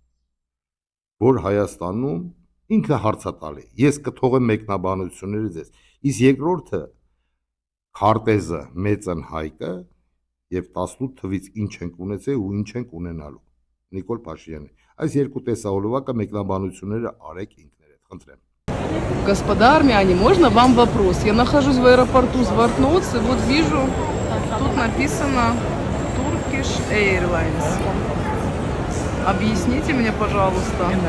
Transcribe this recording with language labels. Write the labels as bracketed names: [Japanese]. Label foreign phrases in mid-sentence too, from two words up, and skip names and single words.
[Armenian] որ Հայաստանում ինքը հարցատալի։ Ես կթողեմ մեկնաբանությունները ձեզ։ Իսկ երկրորդը քարտեզը մեծն Հայկը եւ 18 թվից ինչ ենք ունեցել ու ինչ ենք ունենալու։ Նիկոլ Փաշինյանը։ Այս երկու տեսահոլովակը մեկնաբանությունները արեք ինքներդ, խնդրեմ։ [Russian] Господа армяне, можно вам вопрос? Я нахожусь в аэропорту Звартноц, и вот вижу, тут написано Turkish Airlines. Объясните мне, пожалуйста.